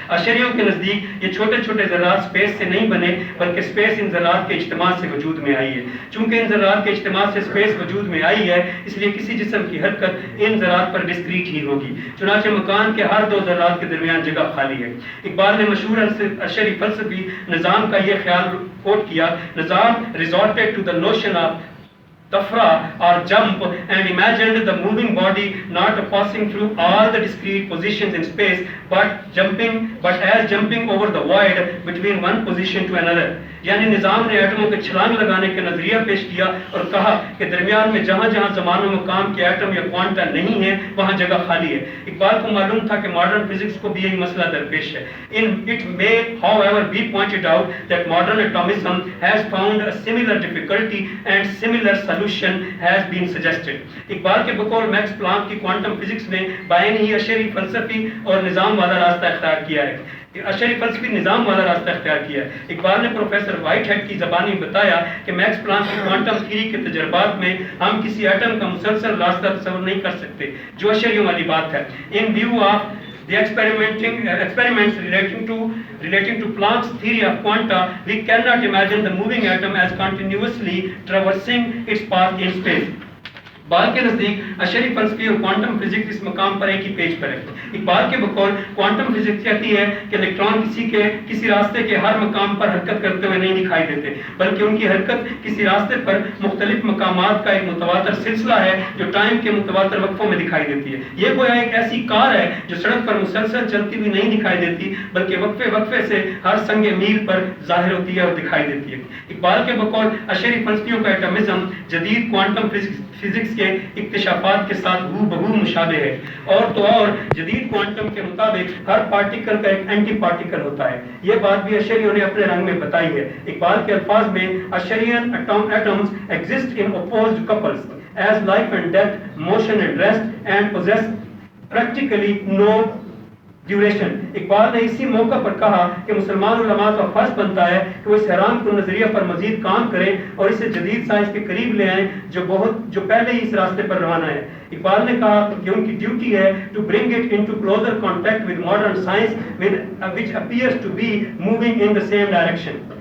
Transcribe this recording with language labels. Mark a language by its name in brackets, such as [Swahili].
[Urdu] اشریوں کے نزدیک یہ چھوٹے چھوٹے ذرات اسپیس سے نہیں بنے بلکہ اسپیس ان ذرات کے اجتماع سے وجود میں آئی ہے. چونکہ ان ذرات کے اجتماع سے اسپیس وجود میں آئی ہے اس لیے کسی جسم کی حرکت ان ذرات پر ڈسکریٹ ہی ہوگی. چنانچہ مکان کے ہر دو ذرات کے درمیان جگہ خالی ہے. اقبال نے مشہور اشری فلسفی نظام کا یہ خیال کوٹ کیا. [English] Nazzam resorted to the notion of tafra or jump and imagined the moving body not passing through all the discrete positions in space but as jumping over the void between one position to another. [Urdu] یعنی نظام نے ایٹموں کے چھلانگ لگانے کا نظریہ پیش کیا اور کہا کہ درمیان میں جہاں جہاں زمان و مقام کے ایٹم یا کوانٹا نہیں ہے وہاں جگہ خالی ہے. اقبال کو معلوم تھا کہ ماڈرن فزکس کو بھی یہی مسئلہ درپیش ہے. [English] It may however be pointed out that modern atomism has found a similar difficulty and similar solution has been suggested. [Urdu] Iqbal کے بقول میکس پلانک کی کوانٹم فزکس نے بائن ہی اشری فلسفی اور نظام والا راستہ اختیار کیا ہے. اشری فلسفی نظام والا راستہ اختیار کیا ہے. اقبال نے پروفیسر وائٹ ہیڈ کی زبانی بتایا کہ میکس پلانک کی کوانٹم تھیوری کے تجربات میں ہم کسی ایٹم کا مسلسل راستہ تصور نہیں کر سکتے جو اشریوں والی بات ہے. [English] In view of the experiments relating to Planck's theory of quanta, we cannot imagine the moving atom as continuously traversing its path in space. [Urdu] Iqbal کے نزدیک اشری فلسفی اور کوانٹم فزکس اس مقام پر ایک ہی پیج پر ہے. اقبال کے بقول کوانٹم فزکس کہتی ہے کہ الیکٹران کسی راستے کے ہر مقام پر حرکت کرتے ہوئے نہیں دکھائی دیتے بلکہ ان کی حرکت کسی راستے پر مختلف مقامات کا ایک متواتر سلسلہ ہے جو ٹائم کے متواتر وقفوں میں دکھائی دیتی ہے. یہ گویا ایک ایسی کار ہے جو سڑک پر مسلسل چلتی ہوئی نہیں دکھائی دیتی بلکہ وقفے سے ہر سنگ میل پر ظاہر ہوتی ہے اور دکھائی دیتی ہے. اقبال کے بقول اشری فلسفیوں کا ایٹمزم جدید کوانٹم فزکس کے اکتشافات کے ساتھ ہو بہو مشابہ ہے. اور جدید کوانٹم کے مطابق ہر پارٹیکل کا ایک اینٹی پارٹیکل ہوتا ہے. یہ بات بھی اشریوں نے اپنے رنگ میں بتائی ہے. اقبال کے الفاظ میں اشریان [English] atoms exist in opposed couples as life and death, motion and rest and possess practically no duration. [Urdu] Iqbal نے اسی موقع پر کہا کہ مسلمان علماء کا فرض بنتا ہے کہ وہ اس حیران کن نظریہ پر مزید کام کریں اور اسے جدید سائنس کے قریب لے آئیں جو پہلے ہی اس راستے پر روانہ ہے. اقبال نے کہا کہ ان کی ڈیوٹی ہے [English] To bring it into closer contact with modern science which appears to be moving in the same direction.